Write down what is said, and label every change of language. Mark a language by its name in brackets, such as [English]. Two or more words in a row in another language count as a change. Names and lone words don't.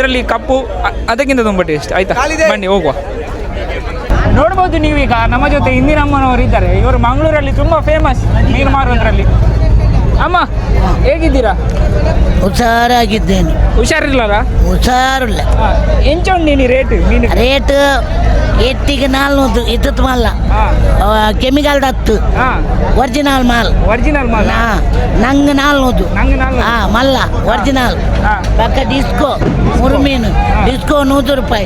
[Kannada] ಅದರಲ್ಲಿ ಕಪ್ಪು ಅದಕ್ಕಿಂತ ತುಂಬ ಟೇಸ್ಟ್. ಆಯಿತಾ, ಬನ್ನಿ ಹೋಗುವ. ನೋಡ್ಬೋದು ನೀವೀಗ ನಮ್ಮ ಜೊತೆ ಇಂದಿರಮ್ಮನವರು ಇದ್ದಾರೆ. ಇವರು ಮಂಗಳೂರಲ್ಲಿ ತುಂಬ ಫೇಮಸ್ ಮೀನು ಮಾರುವುದರಲ್ಲಿ. ಅಮ್ಮ ಹೇಗಿದ್ದೀರಾ? ಹುಷಾರಾಗಿದ್ದೇನೆ. ಹುಷಾರಿಲ್ಲರ? ಹುಷಾರಿಲ್ಲ. [Tulu] ಎಂಚ ಉಂಟು ರೇಟ್ ಮೀನು? ರೇಟ್ ಎಟ್ಟಿಗೆ 400 ಇತ್ತು ಮಲ್ಲ ಕೆಮಿಕಲ್ 10 ಒರಿಜಿನಲ್ ಮಾಲ್. ಒರಿಜಿನಲ್ ಮಾಲ್ ನಂಗೆ 400 ಮಲ್ಲ ಒರಿಜಿನಲ್. ಬಕ್ಕ ಡಿಸ್ಕೋ ಮುರುಮೀನು ಡಿಸ್ಕೋ 100 ರೂಪಾಯಿ.